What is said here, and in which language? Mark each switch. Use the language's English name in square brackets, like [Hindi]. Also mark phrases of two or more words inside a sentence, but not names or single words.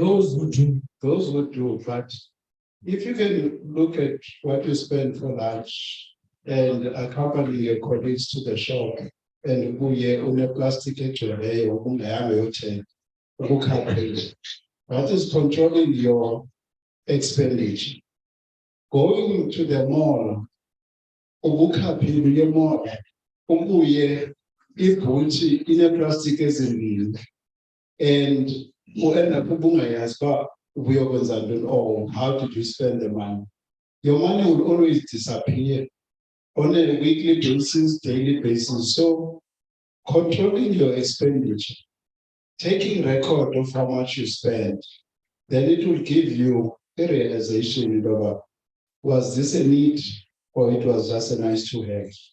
[English] Those would do, but if you can look at what you spend for lunch and accompany your colleagues to the shop, and on a plastic that is controlling your expenditure. Going to the mall, [Xhosa] ibhutshi ineplastic ezimbili [English] and end up [Xhosa] ubungayazi uba ubuyokwenza ntoni [English] or how did you spend the money. Your money will always disappear on a weekly basis, daily basis. So controlling your expenditure, taking record of how much you spend, then it will give you a realization of, was this a need or it was just a nice to have.